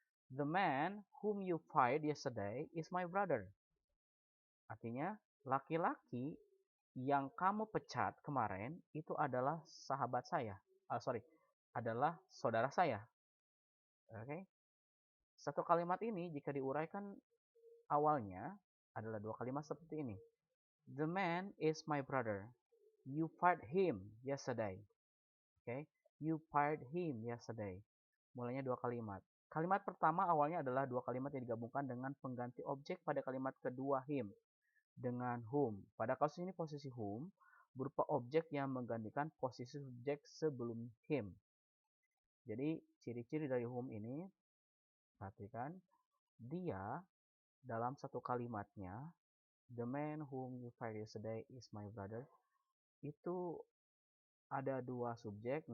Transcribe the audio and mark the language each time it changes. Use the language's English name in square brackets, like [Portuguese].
[English] The man whom you fired yesterday is my brother. [Indonesian] Artinya, laki-laki yang kamu pecat kemarin itu adalah sahabat saya. Adalah saudara saya. Oke. Satu kalimat ini jika diuraikan awalnya adalah dua kalimat seperti ini. [English] The man is my brother. You fired him yesterday. Oke. You fired him yesterday. [Indonesian] Mulainya dua kalimat. Kalimat pertama awalnya adalah dua kalimat yang digabungkan dengan pengganti objek pada kalimat kedua him dengan whom. Pada kasus ini posisi whom berupa objek yang menggantikan posisi subjek sebelum him. Jadi ciri-ciri dari whom ini, perhatikan, dia dalam satu kalimatnya, [English] the man whom you fired yesterday is my brother, [Indonesian] itu ada dua subjek.